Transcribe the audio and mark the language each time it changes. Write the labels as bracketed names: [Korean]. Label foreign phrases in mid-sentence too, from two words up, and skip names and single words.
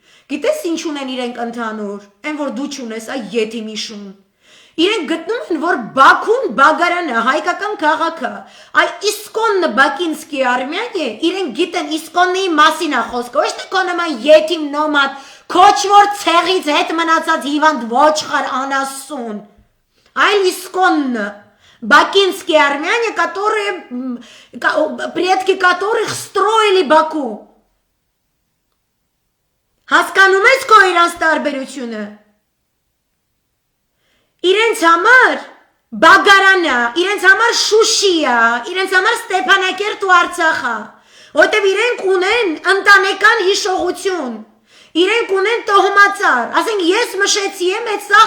[Armenian] Գիտես ինչ ունեն իրենք ընդհանուր, այն որ դու չունես, այ եթիմի շուն։ Իրենք գտնում են, որ Բաքուն Բագարանը հայկական քաղաք է, այ իսկոնը [Russian] бакинский армян [Armenian] է, իրենք գիտեն իսկոնի մասին է խոսքը, ոչ թե քո նման եթիմ նոմադ, քոչվոր ցեղից հետ մնացած հիվանդ ոչխար անասուն, այլ իսկոնը [Russian] Бакинские армяне, предки которых строили Баку. [Armenian] Հասկանում ես քո իրանց տարբերությունը։ Իրենց համար Բագարանա, իրենց համար Շուշիա, իրենց համար Ստեփանակերտ ու Արցախա, որտեղ իրենք ունեն ընտանեկան հիշողություն, իրենք ունեն տոհմածար, ասենք ես մշեցի եմ, այդ սաղ